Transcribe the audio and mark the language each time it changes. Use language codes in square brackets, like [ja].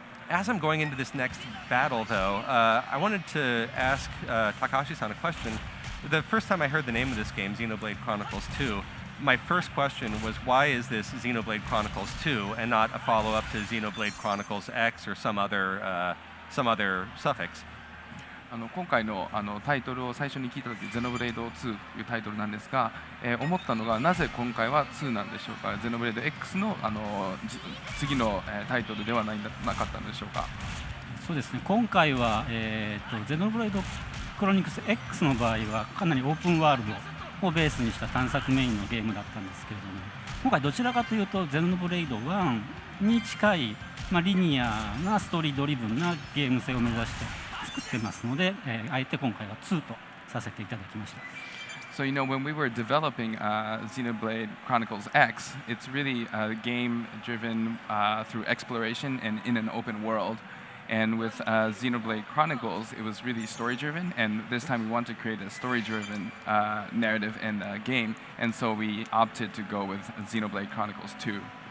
[en] As I'm going into this next battle, though, I wanted to ask Takahashi-san a question. The first time I heard the name of this game, Xenoblade Chronicles 2, my first question was, why is this Xenoblade Chronicles 2 and not a follow-up to Xenoblade Chronicles X or some other suffix? [ja] 今回のタイトルを最初に聞いたとき、ゼノブレイド2というタイトルなんですが、思ったのが、なぜ今回は2なんでしょうか。ゼノブレイド X の次のタイトルではなかったんでしょうか。そうですね。今回はゼノブレイドクロニクス X の場合はかなりオープンワールドをベースにした探索メインのゲームだったんですけれども、今回どちらかというとゼノブレイド1に近い、リニアなストーリードリブンなゲーム性を目指して作ってますので、あえて今回は2とさせていただきました。 [en] So when we were developing Xenoblade Chronicles X, it's really a game driven through exploration and in an open world. And with Xenoblade Chronicles, it was really story-driven, and this time we want to create a story-driven narrative and game, and so we opted to go with Xenoblade Chronicles 2.